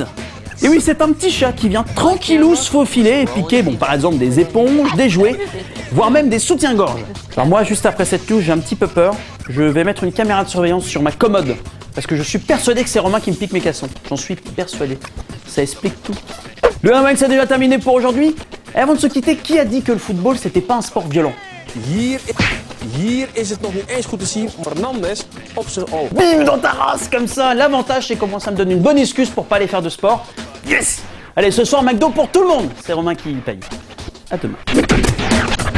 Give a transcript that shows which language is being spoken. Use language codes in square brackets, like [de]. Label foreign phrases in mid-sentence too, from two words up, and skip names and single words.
[fr] Et oui, c'est un petit chat qui vient tranquillou se faufiler et piquer, par exemple des éponges, des jouets, voire même des soutiens-gorge. Alors moi, juste après cette news, j'ai un petit peu peur. Je vais mettre une caméra de surveillance sur ma commode, parce que je suis persuadé que c'est Romain qui me pique mes cassons. J'en suis persuadé. Ça explique tout. Le 1 c'est déjà terminé pour aujourd'hui. Et avant de se quitter, qui a dit que le football, c'était pas un sport violent? [nl] Hier is het nog niet eens goed te zien. Fernandes op zijn oog. [fr] Bim dans ta race comme ça. L'avantage, c'est comment ça me donne une bonne excuse pour pas aller faire de sport. Yes! Allez, ce soir, McDo pour tout le monde. C'est Romain qui paye. À demain.